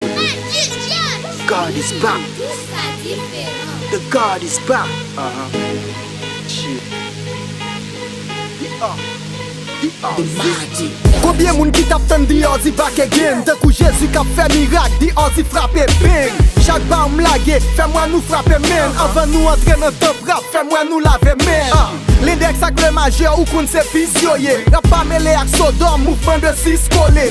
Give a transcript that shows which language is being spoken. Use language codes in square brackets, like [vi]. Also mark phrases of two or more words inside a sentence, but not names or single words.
[en] God is back. The God is back. Uh-huh. Shit. The, uh, the, uh, The mighty. [ht] Konbyen moun ki t ap tann The Ozzy back again? Tan kou Jezi k ap fè mirak, The Ozzy frape bang. Chak ba m lage, fè mwa nou frape men. Uh-huh. Avan nou antre nan tanp rap, fè mwa nou lave men. Uh. Lendèk ak le majè, ou konn se pis yo ye. Rap pa mele ak Sodom, mouvman de sis kole.